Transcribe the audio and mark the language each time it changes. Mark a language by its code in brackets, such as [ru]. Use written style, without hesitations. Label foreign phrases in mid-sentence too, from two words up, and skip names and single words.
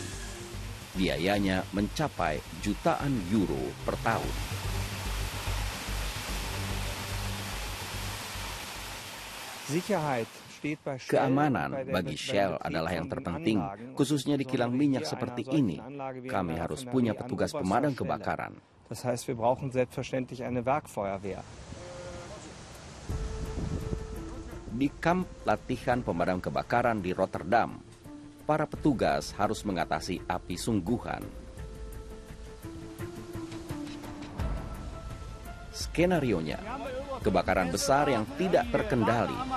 [id] Biayanya mencapai jutaan euro per tahun. Keamanan bagi Shell adalah yang terpenting, khususnya di kilang minyak seperti ini. Kami harus punya petugas pemadam kebakaran. [de] Das heißt, wir brauchen selbstverständlich eine Werkfeuerwehr. [id] Di kamp latihan pemadam kebakaran di Rotterdam, para petugas harus mengatasi api sungguhan. Skenarionya, kebakaran besar yang tidak terkendali.